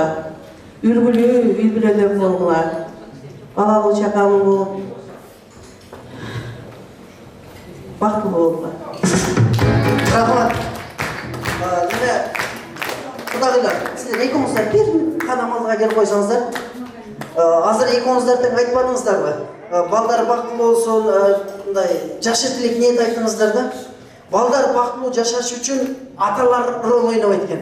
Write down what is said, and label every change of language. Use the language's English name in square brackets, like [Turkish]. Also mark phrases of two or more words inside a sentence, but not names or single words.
[Kyrgyz] Үлгүлүү үй-бүлөлөр болгула. Балалуу чакалуу болуп, бактылуу болгула. Рахмат. [Kazakh] Міне, Құдағилар, сіздер екеуіңіздер бір қадамалға келіп қойсаңыздар. Азыр екеуіңіздер тең айтпадыңыздар ба? Балдар бақытты болсын, жақсы тілек ниет айттыңыздар да. Балдар бақытты жашаш үшін аталар рол ойнап кеткен.